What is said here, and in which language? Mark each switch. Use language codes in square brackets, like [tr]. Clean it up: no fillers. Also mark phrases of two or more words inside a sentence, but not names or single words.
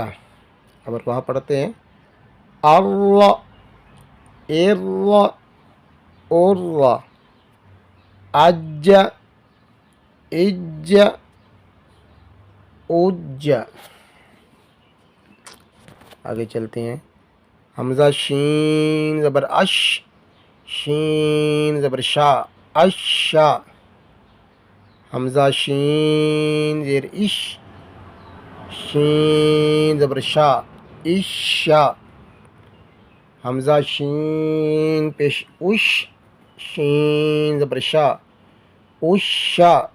[ur] اب وہاں پڑھتے ہیں. ارا، ارا، ارا. اجا، اجا، اجا. آگے چلتے ہیں. حمزہ شین زبر اش، شین زبر شا، اشا. حمزہ شین زیر اش، شین زبر شا، اشا. حمزہ شین پیش اش، شین زبر شا، اشا.